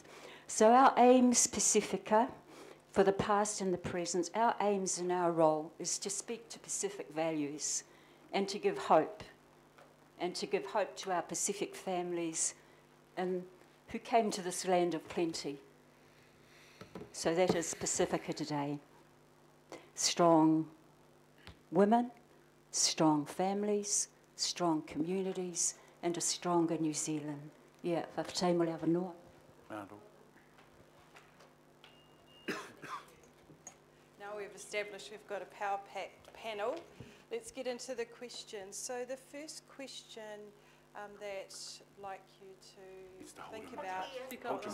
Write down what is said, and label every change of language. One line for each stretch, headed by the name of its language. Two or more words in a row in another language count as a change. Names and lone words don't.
English: So our aims, Pacifica, for the past and the present, our aims and our role is to speak to Pacific values and to give hope to our Pacific families and who came to this land of plenty. So that is Pacifica today. Strong women, strong families, strong communities, and a stronger New Zealand. Yeah, whakataimole awa noa. Now we've established we've got a power-packed panel. Let's get into the questions. So the first question that I'd like you to think about...